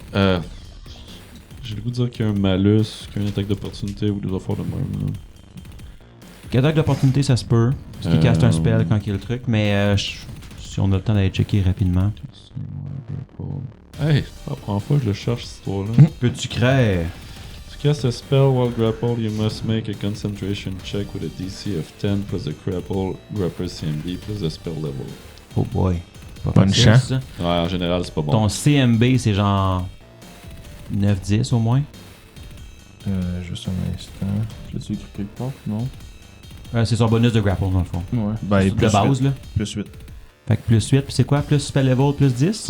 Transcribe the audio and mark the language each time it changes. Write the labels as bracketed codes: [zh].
[fr] J'ai le goût de dire qu'il y a un malus, qu'il y a une attaque d'opportunité ou des affaires de même. là. Attaque d'opportunité, ça se peut. Parce qu'il caste un Euh, spell quand il y a le truc, mais si on a le temps d'aller checker rapidement. Hey, c'est pas la première fois que je le cherche cette histoire-là. Peux-tu créer? [en] To cast a spell while grappled, you must make a concentration check with a DC of 10 plus the grapple CMB plus the spell level. Oh boy. [fr] Pas Bonne facile, chance. ça. Ouais, en général, c'est pas bon. Ton CMB, c'est genre 9-10 au moins. Juste un instant. Je l'ai écrit quelque part, non? C'est son bonus de grapple dans le fond. Ouais. Ben, De base, 8. là. Plus 8. Fait que plus 8, puis c'est quoi? Plus spell level, plus 10?